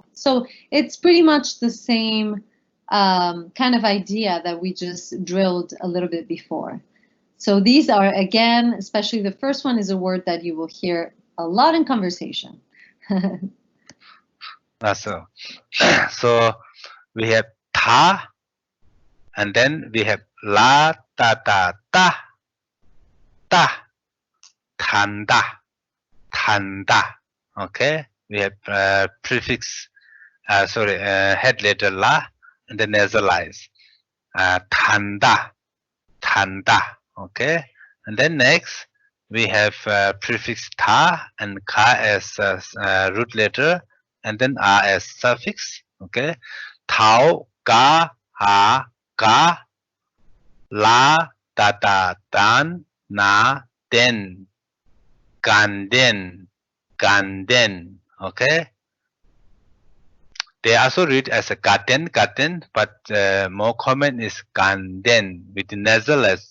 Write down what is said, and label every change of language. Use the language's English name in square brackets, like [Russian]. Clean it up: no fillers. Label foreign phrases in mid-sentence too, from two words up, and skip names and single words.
[English] So it's pretty much the same kind of idea that we just drilled a little bit before. So these are, again, especially the first one is a word that you will hear a lot in conversation. That's so. So we have ta, and then we have [Tibetan] la ta ta ta ta tanda tanda. [English] Okay, we have prefix, head letter la, and then nasalize [Tibetan] tanda tanda. [English] Okay, and then next we have prefix ta and ka as root letter, and then a as suffix. [Tibetan] Okay, tao ka ha ka, la ta ta dan na den, ganden, ganden. [English] Okay, they also read as a [Tibetan] gaten, gaten, [English] but more common is ganden with nasalized.